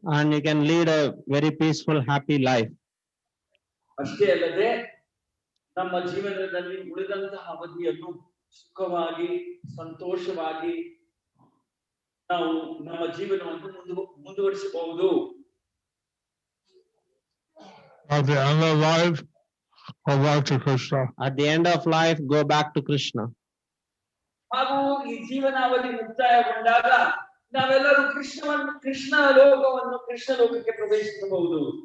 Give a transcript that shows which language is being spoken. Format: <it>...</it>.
<en>And you can lead a very peaceful, happy life.</en> <kn>ಅಷ್ಟೇ ಅಲ್ಲದೆ ನಮ್ಮ ಜೀವನದಲ್ಲಿ ಉಳಿದಂತಹ ಅವಧಿಯನ್ನು ಸುಖವಾಗಿ ಸಂತೋಷವಾಗಿ ನಾವು ನಮ್ಮ ಜೀವನವನ್ನು ಮುಂದುವರಿಸಬಹುದು.</kn> <en>At the end of life, go back to Krishna. At the end of life, go back to Krishna.</en> <kn>ಹಾಗೂ ಈ ಜೀವನಾವಧಿ ಮುಕ್ತಾಯಗೊಂಡಾಗ ನಾವೆಲ್ಲರೂ ಕೃಷ್ಣ ಲೋಕಕ್ಕೆ ಪ್ರವೇಶಿಸಬಹುದು.</kn>